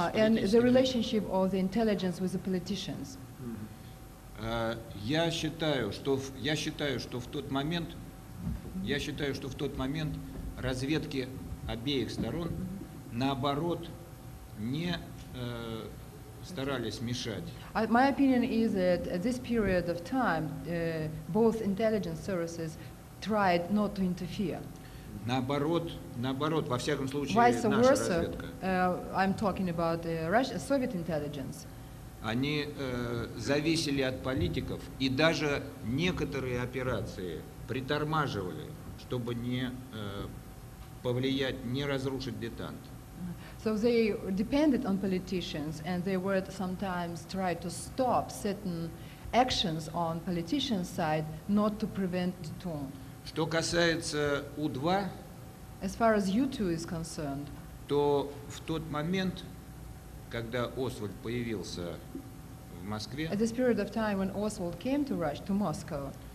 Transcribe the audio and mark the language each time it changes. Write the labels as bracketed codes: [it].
[en] and the relationship of the intelligence with the politicians. [ru] Я считаю, что в тот момент разведки обеих сторон наоборот не старались мешать. [en] My opinion is that at this period of time, both intelligence services tried not to interfere. [ru] Наоборот, во всяком случае, [en] Vice [ru] наша [en] versa, [ru] разведка. [en] I'm talking about Soviet intelligence. [ru] Они зависели от политиков, и даже некоторые операции притормаживали, чтобы не повлиять, не разрушить детант. [en] So they depended on politicians, and they would sometimes try to stop certain actions on politicians' side, not to prevent detente. [ru] Что касается У-2, [en] As far as U-2 is concerned, [ru] то в тот момент, когда Освальд появился в Москве, [en] at this period of time when Oswald came to Moscow,